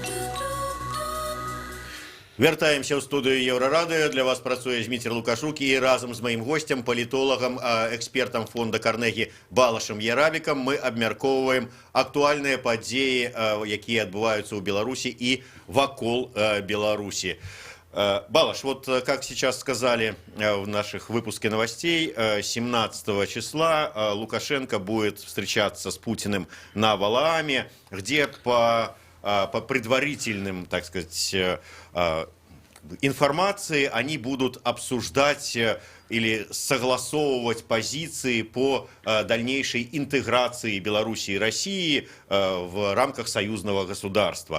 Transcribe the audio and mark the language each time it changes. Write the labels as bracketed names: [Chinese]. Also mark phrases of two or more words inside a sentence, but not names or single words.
[Belarusian] Вяртаемся ў студыю Еўрарадыё. Для вас працуе Дмитрий Лукашук і разам з маім госцем, палітолагам, экспертам фонда Карнегі Балашам Ярабікам мы абмяркоўваем актуальныя падзеі, якія адбываюцца ў Беларусі і вакол Беларусі. [Russian] Балаш, вот как сейчас сказали в наших выпуске новостей, 17 числа Лукашенко будет встречаться с Путиным на Валааме, где по предварительным, так сказать, информации они будут обсуждать или согласовывать позиции по дальнейшей интеграции Беларуси и России в рамках союзного государства.